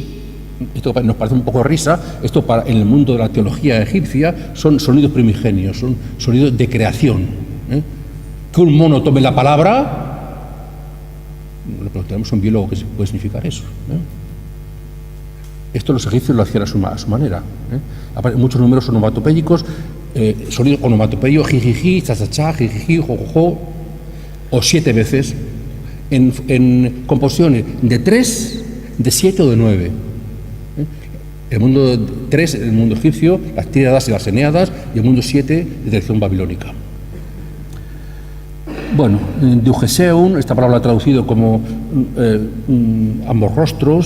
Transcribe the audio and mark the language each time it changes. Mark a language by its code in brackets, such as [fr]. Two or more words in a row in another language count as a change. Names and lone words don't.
[es] Esto nos parece un poco risa. Esto en el mundo de la teología egipcia son sonidos primigenios, son sonidos de creación. Que un mono tome la palabra, le preguntamos a un biólogo qué puede significar eso. Esto los egipcios lo hacían a su manera. Muchos números onomatopéyicos, sonido onomatopeyo, jijiji, chachachá, jijiji, jojojo, o 7 veces, en composiciones de 3, de 7 o de 9. El mundo 3, el mundo egipcio, las tríadas y las eneadas, y el mundo 7, de dirección babilónica. Bueno, Diugeseun, esta palabra traducido como ambos rostros.